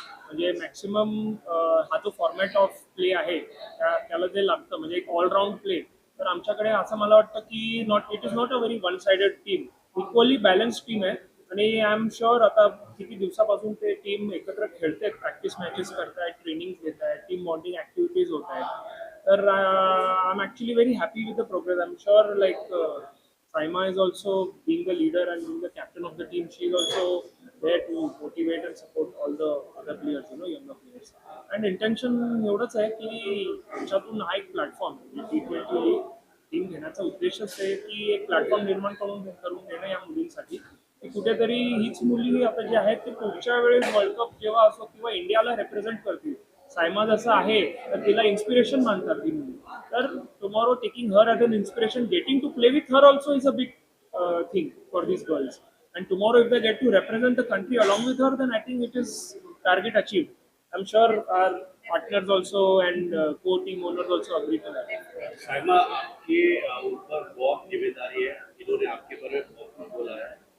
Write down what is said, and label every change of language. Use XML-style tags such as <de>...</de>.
<mr>म्हणजे मॅक्सिमम हा जो फॉर्मॅट ऑफ प्ले आहे त्याला जे लागतं म्हणजे एक ऑलराऊंड प्ले, तर आमच्याकडे असं मला वाटतं की</mr> <en>It is not a very one sided team.</en> <mr>Equally balance team आहे. आणि</mr> <en>I am sure</en> <mr>आता किती दिवसापासून ते टीम एकत्र खेळते, प्रॅक्टिस मॅचेस करतायत, ट्रेनिंग घेत आहेत, टीम बॉन्डिंग ऍक्टिव्हिटीज होत आहेत.</mr> <en>तर I am actually very happy with the progress. I am sure like Saima is also being the leader and being the captain of the team. She is also there to motivate and support all the other players, younger players. And intention</en> <mr>एवढंच आहे की आमच्यातून हा एक platform T20 team घेण्याचा उद्देशच आहे की एक platform निर्माण करून देणं या मुलींसाठी, की कुठेतरी हीच मुली आता जी आहेत ती पुढच्या वेळेस वर्ल्ड कप जेव्हा असो किंवा इंडियाला रिप्रेझेंट करतील. सायमा जसं आहे तर तिला इन्स्पिरेशन मानतात ती मुली.</mr> <en>तर tomorrow taking her as an inspiration, getting to play with her also is a big thing for these girls. And tomorrow if they get to represent the country along with her, then I think it is target achieved. I'm sure our partners also and co-team owners also agree to that.</en> <hi>Saima के ऊपर बहुत जिम्मेदारी है, इन्होंने आपके बारे में बहुत कुछ बोला है.</hi>